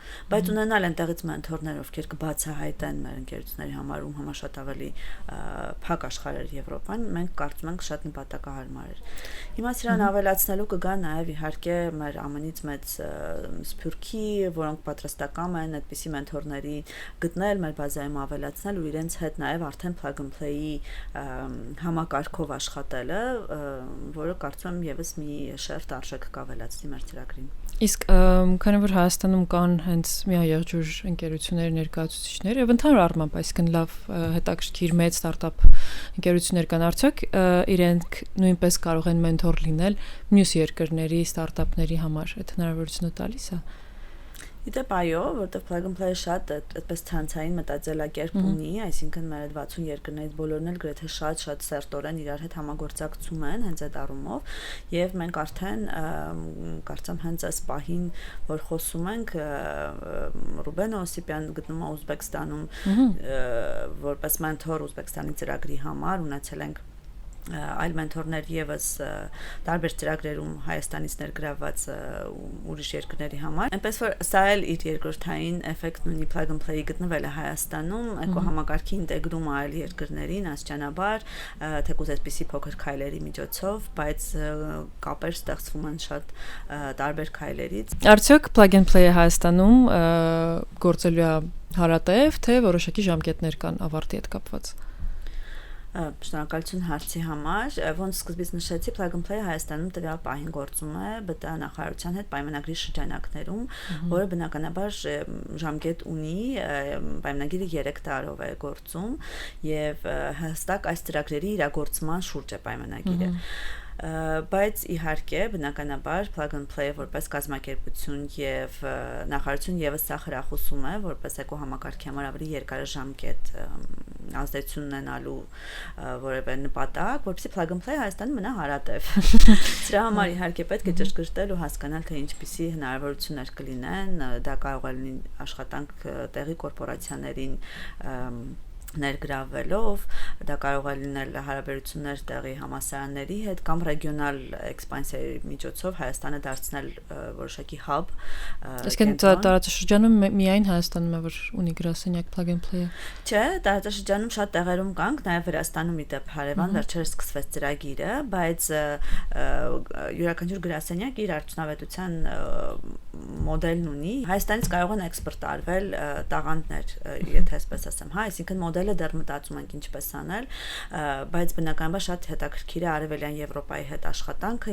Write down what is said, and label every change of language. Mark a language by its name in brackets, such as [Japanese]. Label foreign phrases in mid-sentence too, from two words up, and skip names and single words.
[Armenian] Բայց ունենալ այնտեղից մենթորներ, ովքեր կբացահայտեն մեր ընկերությունների համար ու համար շատ ավելի փակ աշխարհ էր Եվրոպան, մենք կարծում ենք շատ նպատակահարմար էր։ Հիմա սրան ավելացնելու կգա նաև իհարկե մեր ԱՄՆ-ից մեծ Սփյուռքի, որոնք պատրաստական են այդպիսի մենթորների գտնել, մեր բազայում ավելացնել ու իրենց հետ նաև արդեն [English] plug and play- [Armenian] ի համակարգով աշխատելը, որը կարծում եմ եւս մի շերտ արժեք կավելացնի մեր ծրագրին։ Իսկ քանի որ Հայաստանում կան հենց միաեղջյուր ընկերությունների ներկայացուցիչներ եւ ընդհանուր առմամբ, այսինքն լավ հետաքրքիր մեծ ստարտափ ընկերություններ կան, արդյոք իրենք նույնպես կարող են մենթոր լինել մյուս երկրների ստարտափների համար, այդ հնարավորությունը տալիս է։ Իդեպ այո, որտեղ [English] plug and play- [Armenian] ը շատ այդպես ցանցային մտածելակերպ ունի, այսինքն մեր այդ 60 երկրներից բոլորն էլ գրեթե շատ սերտորեն իրար հետ համագործակցում են հենց այդ առումով, եւ մենք արդեն կարծեմ հենց այս պահին, որ խոսում ենք, Ռուբեն Օսիպյան գտնվում է Ուզբեկստանում որպես մենթոր Ուզբեկստանի ծրագրի համար, ունեցել ենք այլ մենթորներ եւս տարբեր ծրագրերում Հայաստանից ներգրավված ուրիշ երկրների համար։ Այնպես որ սա էլ իր երկրորդային էֆեկտն ունի [English] plug and play- [Armenian] ի գտնվելը Հայաստանում, էկոհամակարգի ինտեգրումը այլ երկրներին աստիճանաբար, թեկուզ այսպիսի փոքր քայլերի միջոցով, բայց կապեր ստեղծվում են շատ տարբեր քայլերից։ Արդյոք [English] plug and play- [Armenian] ը Հայաստանում գործելու է հարատև, թե որոշակի ժամկետներ կան ավարտի հետ կապված։ Շնորհակալություն հարցի համար, ոնց սկզբից նշեցի, [English] plug and play [Armenian] Հայաստանում տվյալ պահին գործում է ԲՏԱ նախարարության հետ պայմանագրի շրջանակներում, որը բնականաբար ժամկետ ունի, պայմանագիրը 3 տարով է գործում եւ հստակ այս ծրագրերի իրագործման շուրջ է պայմանագիրը։ Բայց իհարկե բնականաբար [English] plug and play [Armenian] որպես կազմակերպություն եւ նախարարություն եւս սա խրախուսում է որպես էկոհամակարգի համար ավելի երկարաժամկետ ազդեցություն ունենալու որևէ նպատակ, որպեսզի [English] plug and play [Armenian] Հայաստանում մնա հարատև։ Սրա համար իհարկե պետք է ճշգրտել ու հասկանալ թե ինչպիսի հնարավորություններ կլինեն, դա կարող է լինել աշխատանք տեղի կորպորացիաներին ներգրավվելով, դա կարող է լինել հարաբերություններ տեղի համալսարանների հետ կամ ռեգիոնալ էքսպանսիայի միջոցով Հայաստանը դարձնել որոշակի hub։ Իսկ տարածաշրջանում միայն Հայաստանում է որ ունի գրասենյակ [English] plug and play- [Armenian] ը։ Չէ, տարածաշրջանում շատ տեղերում կան, նաև Վրաստանում իդեպ հարևան վերջերս սկսվեց ծրագիրը, բայց յուրաքանչյուր գրասենյակ իր արդյունավետության մոդելն ունի։ Հայաստանից կարող են էքսպորտարվել տաղանդներ, եթե այսպես ասեմ, հա, այսինքն մոդելը դեռ մտածում ենք ինչպես անել, բայց բնականաբար շատ հետաքրքիր է Արևելյան Եվրոպայի հետ աշխատանքը,